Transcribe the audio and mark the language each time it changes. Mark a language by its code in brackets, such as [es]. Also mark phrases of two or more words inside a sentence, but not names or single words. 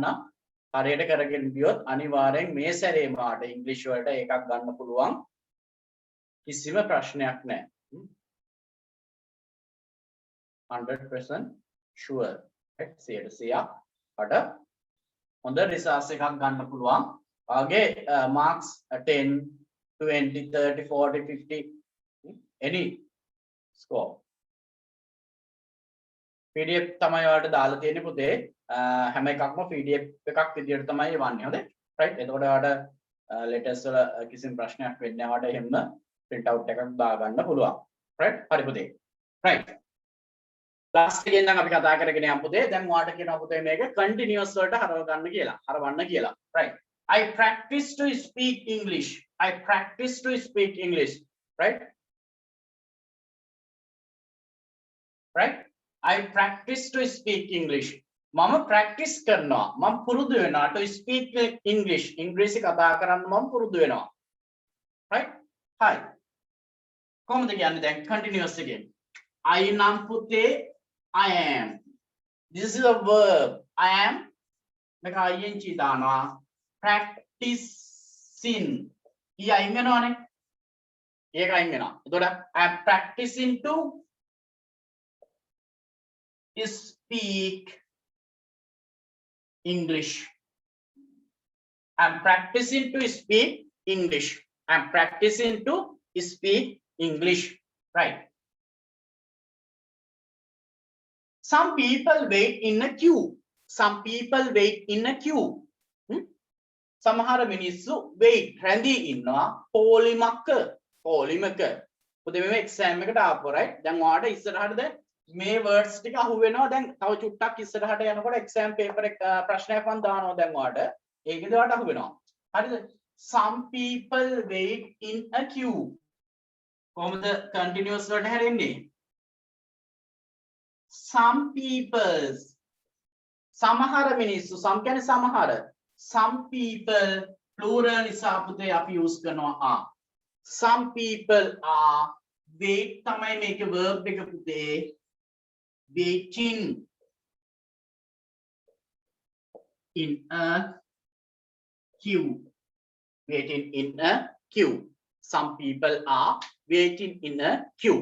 [si] හරියට කරගෙන ගියොත් අනිවාර්යෙන් මේ සැරේම ඔයාලට ඉංග්‍රීසි වලට එකක් ගන්න පුළුවන්. කිසිම ප්‍රශ්නයක් නැහැ. 100% sure. right 100% අට හොඳ රිසර්ච් එකක් ගන්න පුළුවන්. ඔයගේ marks 10 20 30 40 50 [en] any score. [si] PDF තමයි ඔයාලට දාලා තියෙන්නේ පුතේ. හැම එකක්ම PDF එකක් විදියට තමයි වන්නේ. හොඳයි. right එතකොට ඔයාලට letters වල කිසිම ප්‍රශ්නයක් වෙන්නේ නැහැ. ඔයාලට එහෙම print out එකක් දා ගන්න පුළුවන්. right හරි පුතේ. right last එකෙන් නම් අපි කතා කරගෙන යමු පුතේ. දැන් ඔයාලට කියනවා පුතේ මේක continuous වලට හරව ගන්න කියලා. හරවන්න කියලා. [en] right I practice to speak English. I practice to speak English. right I practice to speak English. [si] මම practice කරනවා. මම පුරුදු වෙනවා [en] to speak English. [si] ඉංග්‍රීසි කතා කරන්න මම පුරුදු වෙනවා. right හරි. කොහොමද කියන්නේ දැන් continuous එකෙන්? I නම් පුතේ [en] I am. This is a verb. I am [si] මේක ing දානවා. practicing. ඊ අයින් වෙනවනේ. ඒක අයින් වෙනවා. එතකොට [en] I am practicing to speak English. I'm practicing to speak English. I'm practicing to speak English. Right. Some people wait in a queue. Some people wait in a queue. [si] සමහර මිනිස්සු wait රැඳී ඉන්නවා පොලිමක. පුතේ මේ එක්සෑම් එකට ආපුවා right. දැන් ඔයාලට ඉස්සරහටද මේ words ටික අහු වෙනවා. දැන් තව චුට්ටක් ඉස්සරහට යනකොට exam paper එක ප්‍රශ්නයක් මම දානවා දැන් ඔයාලට. ඒකෙද ඔයාලට අහු වෙනවා. හරිද? [en] Some people wait in a queue. [si] කොහොමද continuous වලට හැරෙන්නේ? [en] Some people [si] සමහර මිනිස්සු some කියන්නේ සමහර. [en] Some people plural [si] නිසා පුතේ අපි use කරනවා are. [en] Some people are wait [si] තමයි මේකේ verb එක පුතේ. [en] Waiting in a queue. Waiting in a queue. Some people are waiting in a queue.